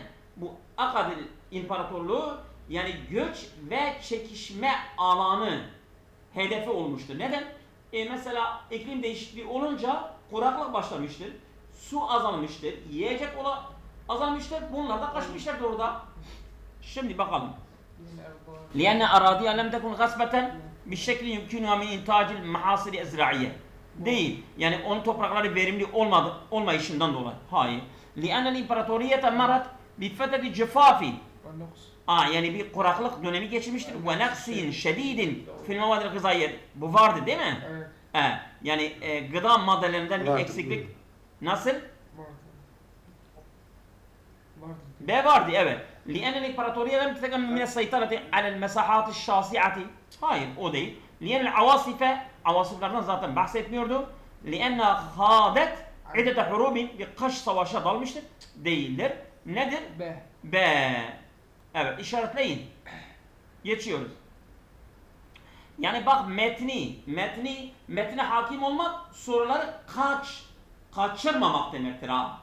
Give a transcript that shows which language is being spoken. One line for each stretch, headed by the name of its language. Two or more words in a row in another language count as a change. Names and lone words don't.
Turkish: Bu Akad İmparatorluğu yani göç ve çekişme alanı hedefi olmuştur. Neden? Mesela iklim değişikliği olunca kuraklık başlamıştır. Su azalmıştır. Yiyecek azalmıştır. Bunlar da kaçmışlar orada. Şimdi bakalım.
Arabic: لأن أراضيها لم تكن غصبة بشكل يمكنها من إنتاج المحاصيل الزراعية.
Turkish: Değil. Yani onun toprakları verimli olmayışından dolayı. Hayır.
Arabic: لأن الإمبراطورية مرت بفترة جفاف.
Turkish: Yani bir kuraklık dönemi geçirmiştir. Ve
Arabic: نقص شديد في المواد الغذائية.
Turkish: Bu vardı değil mi? Evet. Yani gıda maddelerinden bir eksiklik. Nasıl? Vardı evet.
Arabic: لأن الإمبراطورية لم تتمكن من السيطرة على المساحات الشاسعة.
Turkish: Hayır o değil.
Arabic: لأن العواصف
Turkish: avasıflardan zaten bahsetmiyordu.
Arabic: لأنها خاضت عدة حروب
Turkish: bir kış savaşa dalmıştır. Değildir. Nedir? B. Evet işaretleyin. Geçiyoruz. Yani bak metne hakim olmak soruları kaçırmamak demektir ha.